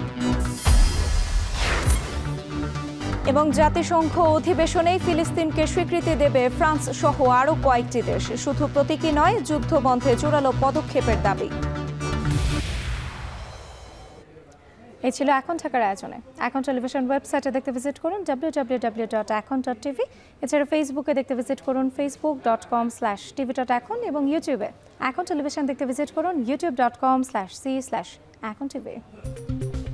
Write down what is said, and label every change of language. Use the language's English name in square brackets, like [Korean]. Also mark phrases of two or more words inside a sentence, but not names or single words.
[Bangla] এবং জাতিসংঘ অধিবেশনেই ফিলিস্তিনকে স্বীকৃতি দেবে ফ্রান্স সহ আরও কয়েকটি দেশ, শুধু প্রতীকী নয়, যুদ্ধবন্ধে জোরালো পদক্ষেপের দাবি। এই ছিল এখন ঢাকার আয়োজনে। এখন টেলিভিশন ওয়েবসাইটে দেখতে ভিজিট করুন www.ekon.tv। এছাড়া ফেসবুকে দেখতে ভিজিট করুন facebook.com/tv.ekon এবং ইউটিউবে এখন টেলিভিশন দেখতে ভিজিট করুন youtube.com/c/ekontv।